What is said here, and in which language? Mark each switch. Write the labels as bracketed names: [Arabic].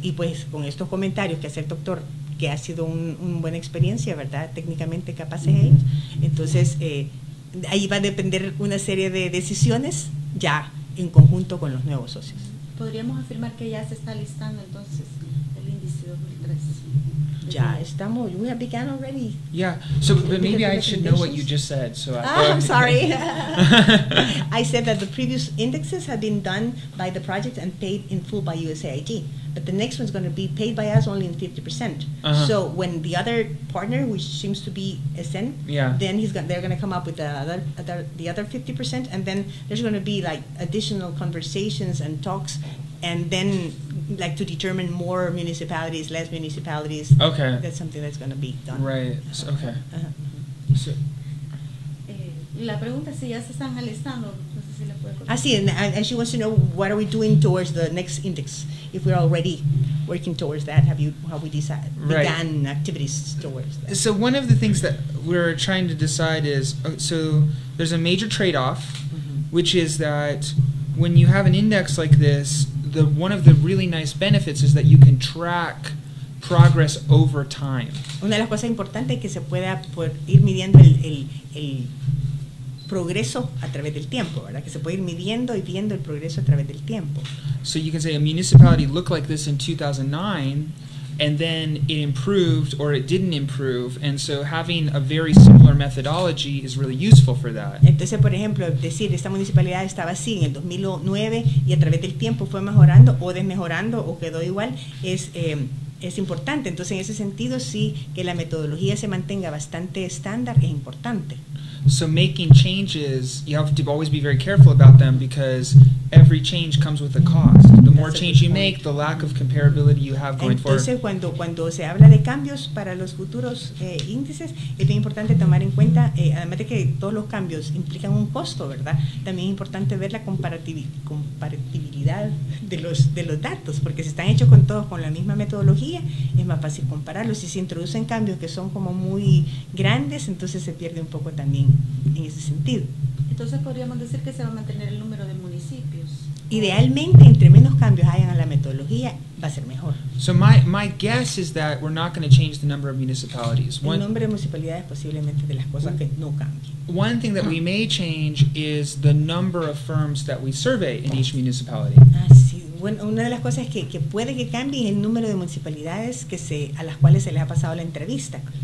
[Spanish] Y pues con estos comentarios que hace el doctor, que ha sido una buena experiencia, ¿verdad? Técnicamente capaces ellos. Entonces, ahí va a depender una serie de decisiones ya en conjunto con los nuevos socios. ¿Podríamos afirmar que ya se está listando entonces el índice 2013? Ya estamos, [English] we have begun already. Yeah, so but maybe I should know what you just said. So I'm sorry. I said that the previous indexes have been done by the project and paid in full by USAID. But the next one's going to be paid by us only in 50%. So when the other partner, which seems to be ESEN, then they're going to come up with the other 50%, and then there's going to be like additional conversations and talks, and then like to determine more municipalities, less municipalities. Okay. That's something that's going to be done. Right. So, okay. So, [Spanish] la pregunta es si ya se están alistando. No sé si le puede contestar. [English] Sí, and she wants to know what are we doing towards the next index, if we're already working towards that. Have we began activities towards that? So one of the things that we're trying to decide is, so there's a major trade-off, which is that when you have an index like this, one of the really nice benefits is that you can track progress over time. [Spanish] Una de las cosas importantes es que se pueda ir midiendo el progreso a través del tiempo, ¿verdad? Que se puede ir midiendo y viendo el progreso a través del tiempo. [English] So you can say a municipality looked like this in 2009, and then it improved or it didn't improve, and so having a very similar methodology is really useful for that. [Spanish] Entonces, por ejemplo, decir esta municipalidad estaba así en el 2009 y a través del tiempo fue mejorando o desmejorando o quedó igual, es importante. Entonces, en ese sentido, sí, que la metodología se mantenga bastante estándar es importante. [English] So making changes, you have to always be very careful about them because every change comes with a cost. The more change you make, the lack of comparability you have going forward. [Spanish] Entonces, cuando se habla de cambios para los futuros índices, es bien importante tomar en cuenta, además de que todos los cambios implican un costo, ¿verdad? También es importante ver la comparatibilidad de los datos, porque si están hechos todos con la misma metodología, es más fácil compararlos. Si se introducen cambios que son como muy grandes, entonces se pierde un poco también en ese sentido. Entonces podríamos decir que se va a mantener el número de municipios. Idealmente, entre menos cambios hayan a la metodología, va a ser mejor. [English] So my guess is that we're not going to change the number of municipalities. [Spanish] El número de municipalidades posiblemente de las cosas que no cambien. [English] One thing that we may change is the number of firms that we survey in each municipality. [Spanish] Sí. Bueno, una de las cosas que puede que cambie es el número de municipalidades a las cuales se les ha pasado la entrevista.